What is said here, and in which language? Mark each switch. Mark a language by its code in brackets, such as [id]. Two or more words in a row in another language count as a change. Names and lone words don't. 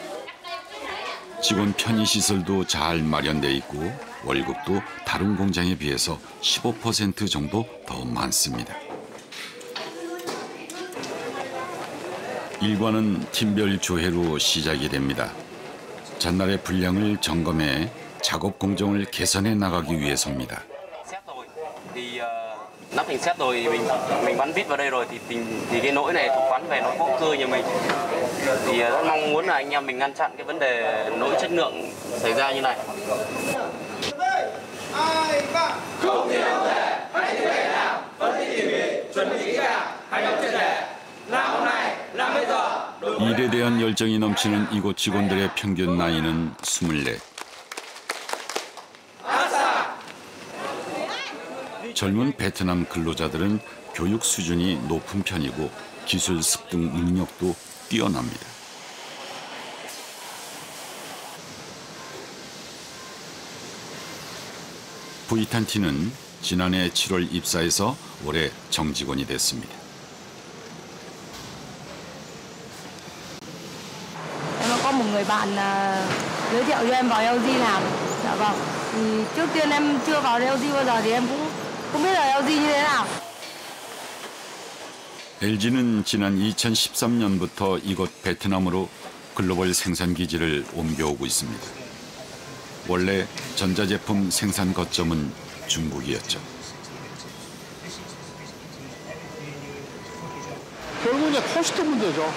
[ko] 직원 편의시설도 잘 마련돼 있고 월급도 다른 공장에 비해서 15% 정도 더 많습니다. 일과는 팀별 조회로 시작이 됩니다. 전날의 분량을 점검해 작업 공정을 개선해 나가기 위해서입니다. [vi] Nắp hình xét rồi mình bắn vít vào đây rồi thì cái nỗi này thuộc quán về nỗi vô cơ nhà mình thì rất mong muốn là anh em mình ngăn chặn cái vấn đề lỗi chất lượng xảy ra như này. Không thì không thể, hãy như vậy nào, phân tích tỉ mỉ, chuẩn bị kỹ càng, hành động triệt để, làm hôm nay, làm bây giờ. [ko] 일에 대한 열정이 넘치는 이곳 직원들의 평균 나이는 24. 젊은 베트남 근로자들은 교육 수준이 높은 편이고 기술 습득 능력도 뛰어납니다. 부이탄티는 지난해 7월 입사해서 올해 정직원이 됐습니다. [vi] Em có một người bạn giới thiệu cho em vào LG làm. Dạ vâng. Thì trước tiên em chưa vào LG bao giờ thì em cũng không biết là LG như thế nào. [ko] LG는 지난 2013년부터 이곳 베트남으로 글로벌 생산 기지를 옮겨오고 있습니다. 원래 전자제품 생산 거점은 중국이었죠. 결국 이제 코스트 문제죠.